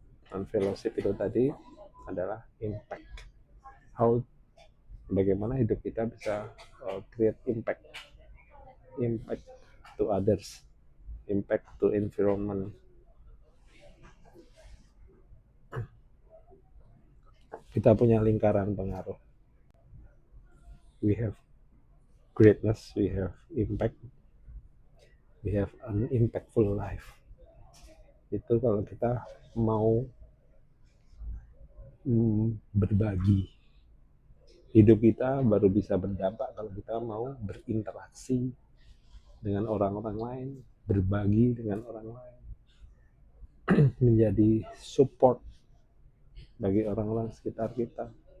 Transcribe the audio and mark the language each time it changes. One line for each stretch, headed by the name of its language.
Indonesian: Dan fellowship itu tadi adalah impact. Bagaimana hidup kita bisa
English: create impact to others, impact to environment.
Indonesian: Kita punya lingkaran pengaruh.
English: We have greatness, we have impact, we have an impactful life.
Indonesian: Itu kalau kita mau berbagi. Hidup kita baru bisa berdampak kalau kita mau berinteraksi dengan orang-orang lain, berbagi dengan orang lain, menjadi support bagi orang-orang sekitar kita.